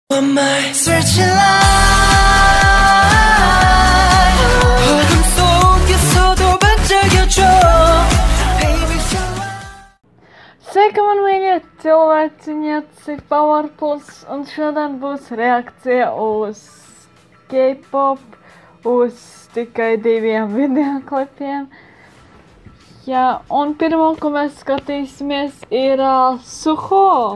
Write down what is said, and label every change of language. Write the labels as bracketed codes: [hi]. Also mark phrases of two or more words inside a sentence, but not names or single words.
[en] Searching light [ko] 어둠 속에서도 반짝여줘 [lv] Sveiki, man mīļie cilvēciņieci, Powerpuls, un šodien būs reakcija uz K-pop, uz tikai 2 videoklipiem. Jā, un pirmo, ko mēs skatīsimies, ir Suho.